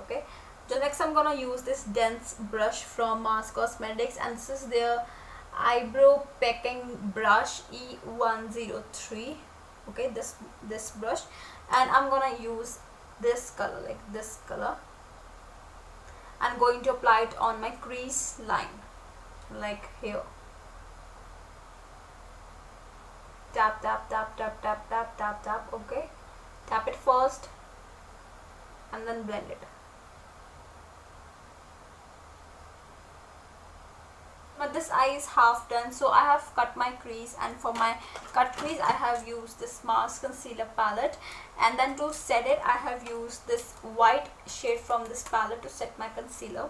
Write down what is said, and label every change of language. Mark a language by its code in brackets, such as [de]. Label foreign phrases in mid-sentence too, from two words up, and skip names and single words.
[en] Okay, so next I'm gonna use this dense brush from Mars Cosmetics, and this is their eyebrow packing brush E103. Okay, this brush, and I'm gonna use this color, like this color. I'm going to apply it on my crease line, like here. Tap tap tap tap tap tap tap tap. Okay, tap it first and then blend it. But this eye is half done, so I have cut my crease, and for my cut crease I have used this Mars concealer palette, and then to set it I have used this white shade from this palette to set my concealer.